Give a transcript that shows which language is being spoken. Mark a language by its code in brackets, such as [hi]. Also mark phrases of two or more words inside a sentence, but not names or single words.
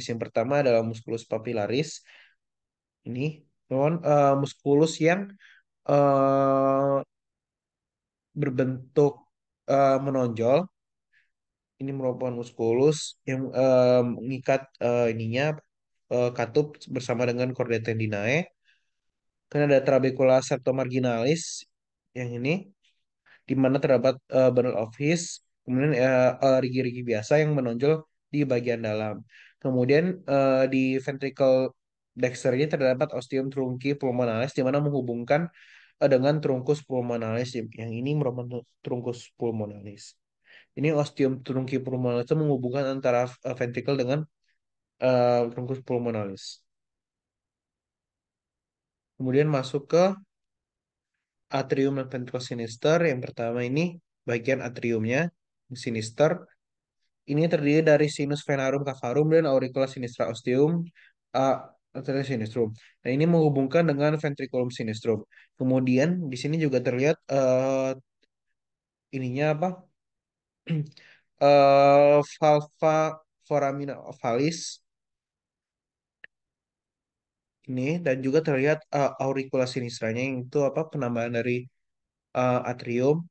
[id] Yang pertama adalah [la] musculus papillaris. [id] Ini musculus yang eh, berbentuk menonjol. Ini merupakan muskulus yang mengikat ininya katup bersama dengan [la] chordae tendinae. [id] Kemudian ada [la] trabecula septomarginalis [id] yang ini di mana terdapat [en] bundle of his, [id] kemudian rigi-rigi biasa yang menonjol di bagian dalam. Kemudian di [la] ventricle dexter [id] ini terdapat [la] ostium trunci pulmonalis [id] di mana menghubungkan dengan [la] truncus pulmonalis [id] yang ini merupakan [la] truncus pulmonalis. [id] Ini [la] ostium trunci pulmonalis [id] itu menghubungkan antara ventricle dengan [la] truncus pulmonalis. [id] Kemudian masuk ke atrium dan [la] ventricle sinister. [id] Yang pertama ini bagian atriumnya, sinister. Ini terdiri dari [la] sinus venarum cavarum [id] dan [la] auricula sinistra ostium uh, arteria sinistrum. [id] Nah, ini menghubungkan dengan [la] ventriculum sinistrum. [id] Kemudian di sini juga terlihat ininya apa? [la] Valva foramina ovalis [id] ini dan juga terlihat auricula sinistranya yang itu apa penambahan dari atrium